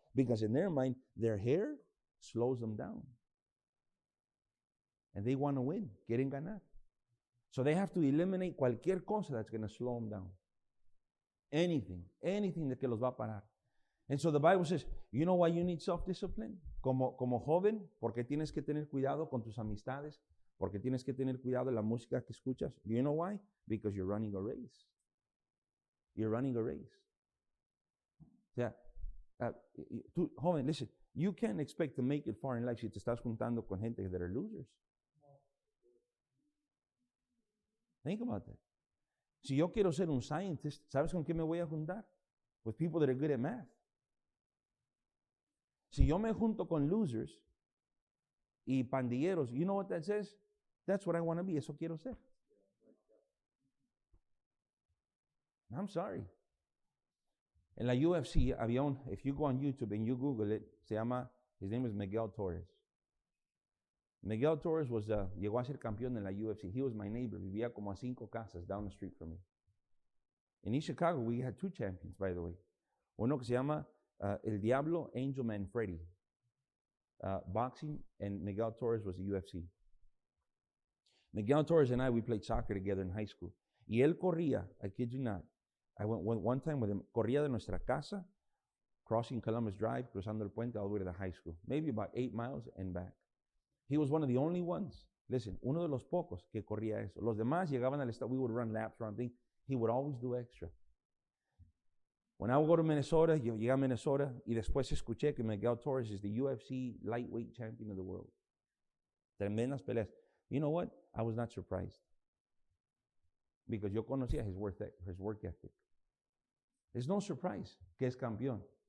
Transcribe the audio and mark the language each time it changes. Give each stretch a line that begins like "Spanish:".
English: Because in their mind, their hair slows them down. And they want to win.
Spanish: Quieren ganar.
English: So they have to eliminate
Spanish: cualquier cosa
English: that's going to slow them down. Anything that
Spanish: que los va a parar.
English: And so the Bible says, you know why you need self-discipline?
Spanish: Como joven, porque tienes que tener cuidado con tus amistades, porque tienes que tener cuidado de la música que escuchas.
English: Do you know why? Because you're running a race. You're running a race.
Spanish: O sea, tú, joven,
English: listen, you can't expect to make it far in life
Spanish: si te estás juntando con gente
English: that are losers. Think about that.
Spanish: Si yo quiero ser un scientist, ¿sabes con qué me voy a juntar?
English: With people that are good at math.
Spanish: Si yo me junto con
English: losers
Spanish: y pandilleros,
English: you know what that says? That's what I want to be.
Spanish: Eso quiero ser.
English: I'm sorry.
Spanish: En la UFC había
English: if you go on YouTube and you Google it, his name is Miguel Torres.
Spanish: Miguel Torres llegó a ser campeón en la UFC.
English: He was my neighbor.
Spanish: Vivía como a 5 casas
English: down the street from me. In East Chicago, we had 2 champions, by the way.
Spanish: Uno que se llama
English: El Diablo, Angel Man Freddy. Boxing, and Miguel Torres was the UFC. Miguel Torres and we played soccer together in high school.
Spanish: Y él corría,
English: I kid you not, I went one time with him.
Spanish: Corría de nuestra casa,
English: crossing Columbus Drive,
Spanish: cruzando el puente
English: all the way to the high school. Maybe about 8 miles and back. He was one of the only ones.
Spanish: Listen, uno de los pocos que corría eso. Los demás llegaban al estado.
English: We would run laps around things. He would always do extra. When I would go to Minnesota,
Spanish: yo llegué a Minnesota y después escuché que
English: Miguel Torres is the UFC lightweight champion of the world.
Spanish: Tremendas peleas.
English: You know what? I was not surprised. Because
Spanish: yo conocía
English: his work ethic. There's no surprise
Spanish: que es campeón.